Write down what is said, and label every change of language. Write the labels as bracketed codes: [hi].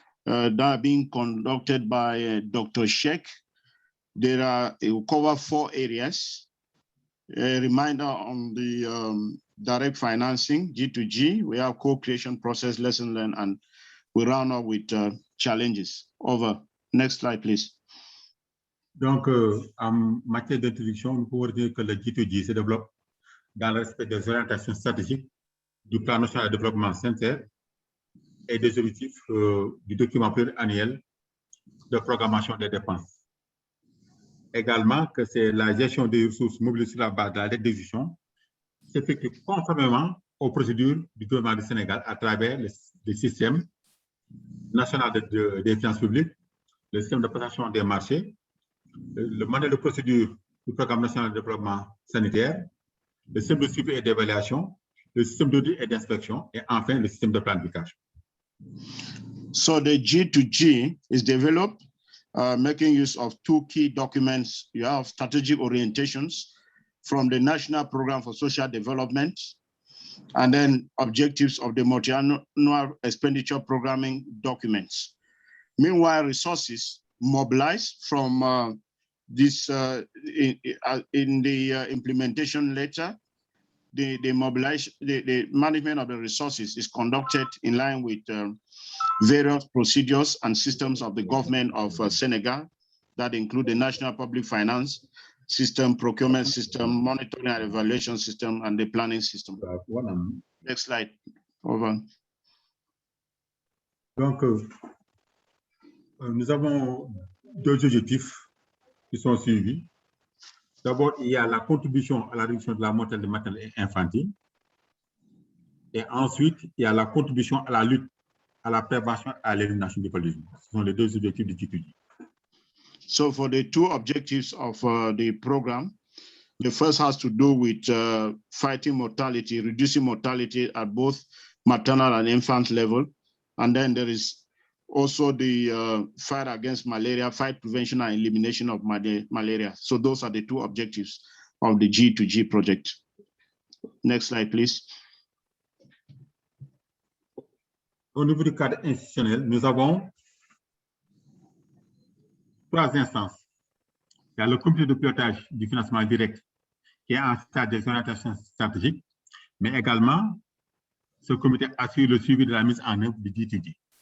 [en] that are being conducted by Dr. Sheikh. It will cover 4 areas. A reminder on the direct financing, G2G. We have co-creation process, lesson learned, and we round up with challenges. Over. Next slide, please. [fr] Donc, en matière d'introduction, nous pouvons dire que le G2G se développe dans le respect des orientations stratégiques du plan national de développement sincère et des objectifs du document pluriannuel de programmation des dépenses. Également, que c'est la gestion des ressources mobilisées sur la base de la dette d'exécution s'effectue conformément aux procédures du gouvernement du Sénégal à travers le système national des finances publiques, le système de prestation des marchés, le modèle de procédure du programme national de développement sanitaire, le système de suivi et d'évaluation, le système d'audit et d'inspection, et enfin le système de planification. [en] So the G2G is developed making use of 2 key documents. You have strategic orientations from the National Program for Social Development, and then objectives of the multi-annual expenditure programming documents. Meanwhile, resources mobilized from this in the implementation letter, the management of the resources is conducted in line with various procedures and systems of the government of Senegal that include the National Public Finance System, procurement system, monitoring and evaluation system, and the planning system. Next slide. Over. [fr] Donc, nous avons 2 objectifs qui sont suivis. D'abord, il y a la contribution à la réduction de la mortalité maternelle et infantile. Et ensuite, il y a la contribution à la lutte, à la prévention et à l'élimination du paludisme. Ce sont les 2 objectifs du G2G. [en] So for the 2 objectives of the program, the first has to do with fighting mortality, reducing mortality at both maternal and infant level. And then there is also the fight against malaria, fight prevention and elimination of malaria. So those are the 2 objectives of the G2G project. Next slide, please. [fr] Au niveau du cadre institutionnel, nous avons 3 instances. Il y a le comité de pilotage du financement direct qui est en stade des orientations stratégiques, mais également, ce comité assure le suivi de la mise en œuvre du G2G.